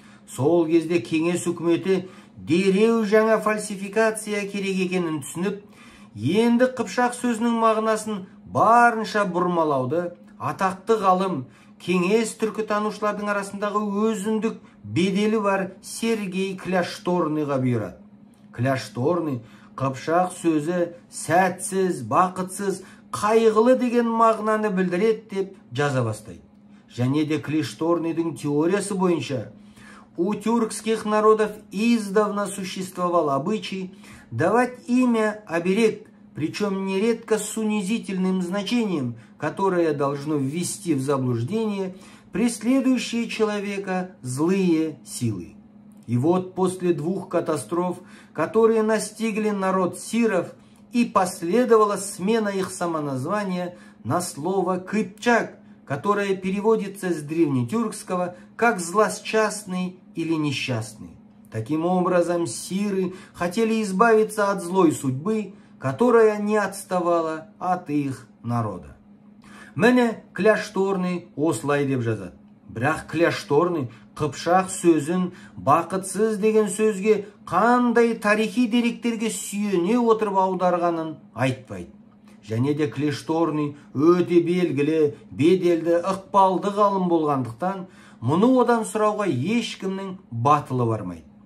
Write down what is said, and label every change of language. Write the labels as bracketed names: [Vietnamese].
[Kazakh] Сол кезде кеңес үкіметі дереу жаңа фальсификация керек екенін түсініп, енді Қыпшақ сөзінің мағынасын барынша бұрмалауды атақты ғалым, кеңес түркі танушылардың арасындағы өзіндік беделі бар Сергей Кляшторныйға бұйырады. Кляшторный Қыпшақ сөзі сәтсіз, бақытсыз, қайғылы деген мағынаны білдіреді деп жаза бастайды. Және де Кляшторныйдың теориясы бойынша [Russian] у тюркских народов издавна существовал обычай давать имя оберег, причем нередко с унизительным значением, которое должно ввести в заблуждение преследующие человека злые силы. И вот после 2 катастроф, которые настигли народ сиров, и последовала смена их самоназвания на слово «кыпчак», которое переводится с древнетюркского как «злосчастный» или «несчастный». Таким образом, сиры хотели избавиться от злой судьбы, которая не отставала от их народа. [Kazakh] Міне Кляшторный осылай деп жазады. Бірақ Кляшторный Қыпшақ сөзін бақытсыз деген сөзге қандай тарихи деректерге сүйене отырып аударғанын айтпайды. Және де Кляшторный өте белгілі, беделді, ықпалды ғалым болғандықтан, мұны одан сұрауға ешкімнің батылы бармайды.